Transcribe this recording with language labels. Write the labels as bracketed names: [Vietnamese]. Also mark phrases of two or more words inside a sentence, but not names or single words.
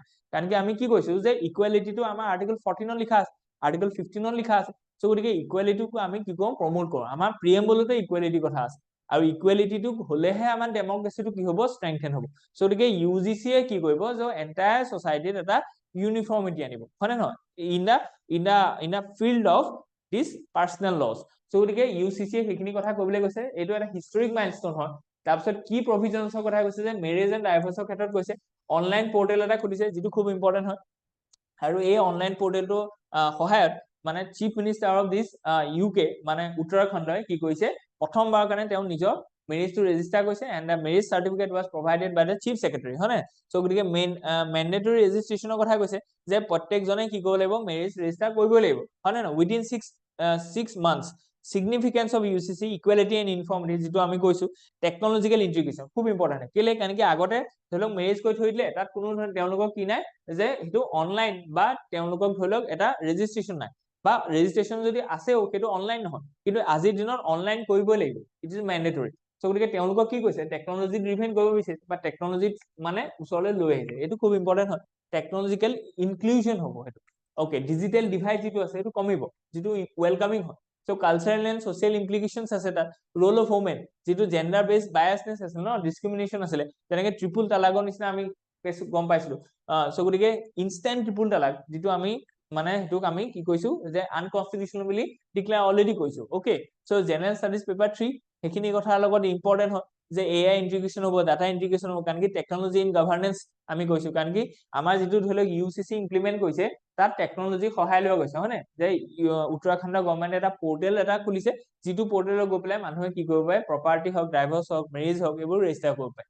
[Assamese] কাৰণ কি আমি কি কৈছো যে ইকুৱেলিটিটো আমাৰ আৰ্টিকল 14ত লিখা আছে, আৰ্টিকল 15ত লিখা আছে। সো গতিকে ইকুৱেলিটিটো আমি কি কৰো প্ৰমোট কৰো, আমাৰ প্ৰিএম্বলতে ইকুৱেলিটি কথা আছে, আৰু ইকুৱেলিটিটো হলেহে আমাৰ ডেমক্ৰেচিটো কি হ'ব ষ্ট্ৰেংথেন হ'ব। সো গতিকে ইউজিচিয়ে কি কৰিব যে [English] entire societyত [Assamese] এটা ইউনিফৰ্মিটি আনিব, হয় নে নহয়, [English] in the field of this personal law. [Assamese] সো গতিকে ইউচিচিয়ে সেইখিনি কথা কবলৈ গৈছে, এইটো এটা [English] historic milestone [Assamese] হয়। তাৰপিছত কি প্ৰভিজনছৰ কথা কৈছে যে [English] marriage and divorceৰ [Assamese] ক্ষেত্ৰত কৈছে [English] online portal [Assamese] এটা খুলিছে, যিটো খুব ইম্পৰ্টেন্ট হয়। আৰু এই [English] online portalটো [Assamese] সহায়ত মানে [English] chief minister of this UK [Assamese] মানে উত্তৰাখণ্ডই কি কৰিছে প্ৰথমবাৰৰ কাৰণে তেওঁ নিজৰ মেৰেজটো ৰেজিষ্টাৰ কৰিছে, [English] and the marriage certificate was provided by the chief secretary, [Assamese] হয় নে। সো গতিকে [English] mandatory registrationৰ [Assamese] কথা কৈছে যে প্ৰত্যেকজনে কি কৰিব লাগিব [English] marriage register [Assamese] কৰিবই লাগিব, হয় নে নহয়, [English] within 6 months. significance of UCC equality and uniformity [Assamese] যেটো আমি কৈছো [English] technological integration [Assamese] খুব ইম্পৰ্টেন্ট কেলে কাৰণ কি আগতে ধৰি লওক মেৰেজ কৰি থৈ দিলে তাত কোনো ধৰণৰ তেওঁলোকক কি নাই যে সেইটো অনলাইন বা তেওঁলোকক ধৰি লওক এটা ৰেজিষ্ট্ৰেশ্যন নাই, বা ৰেজিষ্ট্ৰেশ্যন যদি আছেও সেইটো অনলাইন নহয়, কিন্তু আজিৰ দিনত অনলাইন কৰিবই লাগিব, [English] it is mandatory. [Assamese] সো গতিকে তেওঁলোকক কি কৈছে [English] technology driven [Assamese] কৰিব বিচাৰিছে বা টেকনলজি মানে ওচৰলৈ লৈ আহিছে, এইটো খুব ইম্পৰ্টেন্ট হয়। [English] technological inclusion [Assamese] হ'ব সেইটো। ওকে, [English] digital divide [Assamese] যেটো আছে সেইটো কমিব, যেটো ওয়েলকামিং হয়। সো [English] cultural and social implications [Assamese] আছে তাত। [English] role of women [Assamese] যেটো [English] gender based biasness [Assamese] আছে ন, ডিসক্রিমিনেশন আছে, যেনেকে [English] triple talaqৰ [Assamese] নিচিনা আমি গম পাইছিলো। সো গতিকে [English] instant triple talaq [Assamese] যেটো আমি মানে হেতুক আমি কি কৈছো যে আনকনস্টিটিউশনাল বুলি [English] declare already [Assamese] কৈছো। ওকে, সো [English] general studies paper 3 [Assamese] সেইখিনি কথাৰ লগত ইম্পৰ্টেন্ট হয় যে [English] AI integration [Assamese] হ'ব, [English] data integration [Assamese] হ'ব, কাৰণ কি [English] technology in governance [Assamese] আমি কৈছো, কাৰণ কি আমাৰ যেটো ধৰি লওক ইউচিচি ইমপ্লিমেন্ট কৰিছে তাত টেকনলজি সহায় লোৱা গৈছে, হয় নে, যে উত্তৰাখণ্ড গভৰ্নমেন্ট এটা পোৰ্টেল এটা খুলিছে, যিটো পোৰ্টেলত গৈ পেলাই মানুহে কি কৰিব পাৰে প্ৰপাৰ্টি হওক, ডাইভৰ্স হওক, মেৰেজ হওক, এইবোৰ ৰেজিষ্টাৰ কৰিব পাৰে।